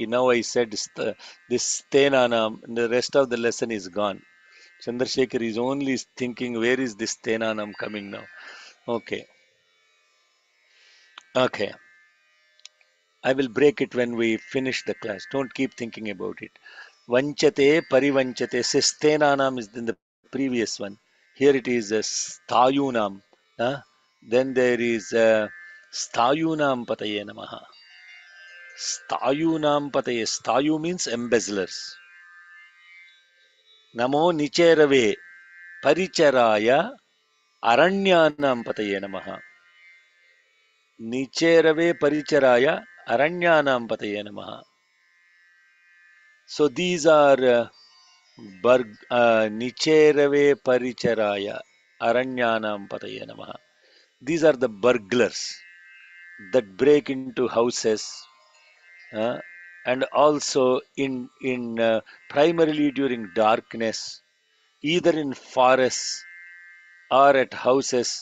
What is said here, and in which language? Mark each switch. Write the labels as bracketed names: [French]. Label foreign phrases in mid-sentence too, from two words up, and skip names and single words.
[English] Now I said this stenanam, and the rest of the lesson is gone. Chandrasekhar is only thinking, where is this stenanam coming now? Okay, okay. I will break it when we finish the class. Don't keep thinking about it. [Sanskrit] वञ्चते परिवञ्चते. [English] Stenanam is in the previous one. Here it is stayunam. Huh? Then there is [Sanskrit] स्तायूनां पतये नमः. स्तायूनां पतये. Stayu [English] means embezzlers. [Sanskrit] नमो निचेरवे परिचराय अरण्यानां पतये नमः. निचेरवे परिचराय अरण्यानां पतये नमः. [English] So these are [Sanskrit] निचेरवे परिचराय अरण्यानां पतये नमः. [English] These are the burglars that break into houses uh, and also in primarily during darkness, either in forests or at houses.